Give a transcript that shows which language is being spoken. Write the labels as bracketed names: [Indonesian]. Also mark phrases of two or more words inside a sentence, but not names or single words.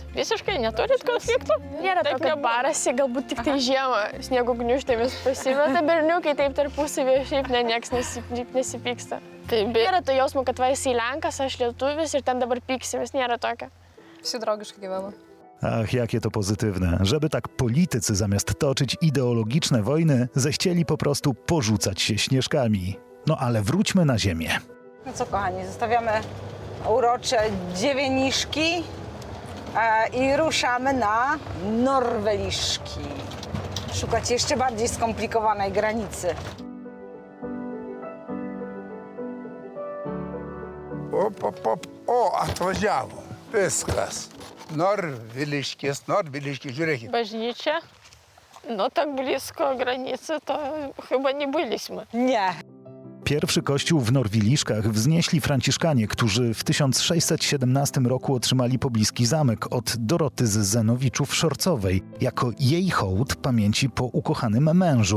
[Lithuanian] Visiškai neturit konfliktų? Nėra Taip tokio nebuvo. barasi, galbūt tik tai žiemą sniego gniužtėmis pasimeta berniukai, taip tarpusavį šiaip nieks nesipyksta. Taip, Nėra to jausmo, kad va esi lenkas, aš lietuvis ir ten dabar pyksimės, nėra tokio. Visi draugiškai gyvena. [Polish] Ach, jakie to pozytywne, żeby tak politycy zamiast toczyć ideologiczne wojny, zechcieli po prostu porzucać się śnieżkami. No ale wróćmy na ziemię. No co, kochani, zostawiamy urocze Dziewieniszki i ruszamy na Norweliszki. Szukać jeszcze bardziej skomplikowanej granicy. [Lithuanian] O, atvažiavo. Viskas. Norviliškis, žiūrėkit. Bažnyčia, [Polish] no tak blisko granicy, to chyba nie byliśmy. Nie. pierwszy kościół w Norwiliszkach wznieśli franciszkanie, którzy w 1617 roku otrzymali pobliski zamek od Doroty z Zenowiczów-Szorcowej jako jej hołd pamięci po ukochanym mężu.